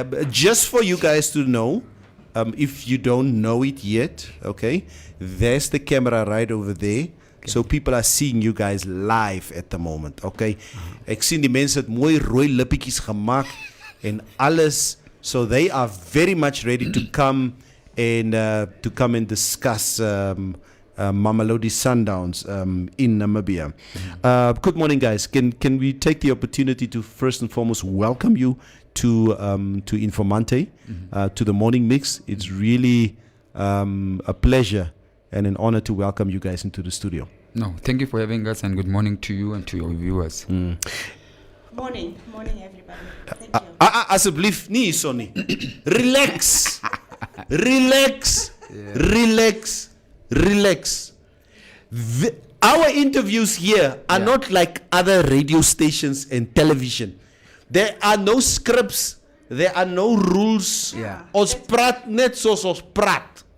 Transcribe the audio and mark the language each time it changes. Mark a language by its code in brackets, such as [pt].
[en] Just for you guys to know, if you don't know it yet, okay, there's the camera right over there. Okay. So people are seeing you guys live at the moment, okay? [af] Ek sien die mense het mooi rooi lippietjies gemaak en alles. [en] So they are very much ready to come and discuss Mamelodi Sundowns in Namibia. Good morning, guys. Can we take the opportunity to first and foremost welcome you to Informante, to the Morning Mix. It's really a pleasure and an honor to welcome you guys into the studio. No, thank you for having us, and good morning to you and to your viewers. Morning, everybody. Thank you. [af] Asseblief, nie so nie. [en] Relax. Relax. Yeah. Relax. Our interviews here are not like other radio stations and television. There are no scripts. There are no rules. Yeah. [af] Ons praat net soos ons praat.